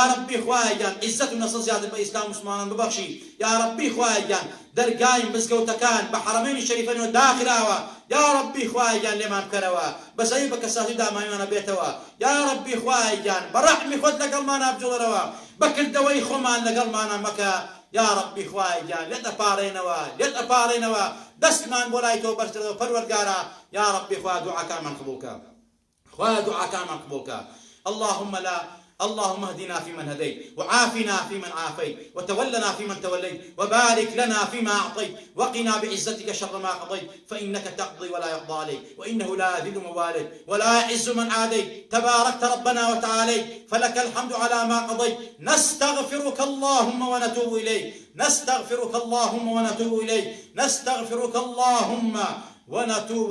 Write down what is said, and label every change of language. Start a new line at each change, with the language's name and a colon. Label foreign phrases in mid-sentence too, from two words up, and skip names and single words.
Central Kurdish: ربی خوایە گیان عیزەت و نەسڵ زیاتر بە ئیسلام و مسلمانان ببەخشی
Arabic: یا ربی
Central Kurdish: خوایە گیان دەرگای مزگەوتەکان بە حەرەمەینی شەریفەنەوە داخراوە
Arabic: یا ربی
Central Kurdish: خوایە گیان لێمان بکەرەوە بەسەی بە کەساتی داماویمانە بێتەوە
Arabic: یا ربی
Central Kurdish: خوایە گیان بە ڕەحمی خۆت لەگەڵمانە بجوڵەرەوە بەکردەوەی خۆمان لەگەڵمانە مەکە
Arabic: یا ربی
Central Kurdish: خوایە گیان لێت ئەپارڕێنەوە دەستمان بۆ لای تۆ بەرزکردەوە پەروەردگارە
Arabic: یا ربی
Central Kurdish: خوایە دوعاکانمان قبوڵکە خوایە دوعاکانمان قبوڵکە
Arabic: اللهم اهدنا فيمن هديت وعافنا فيمن عافيت وتولنا فيمن توليت وبارك لنا فيما أعطيت وقنا بعزتك شر ما قضيت فإنك تقضي ولا يقضى عليك وإنه لا يذل من والد ولا يعز من عاديت تباركت ربنا وتعاليت فلك الحمد على ما قضيت نستغفرك اللهم ونتوب إليك نستغفرك اللهم ونتوب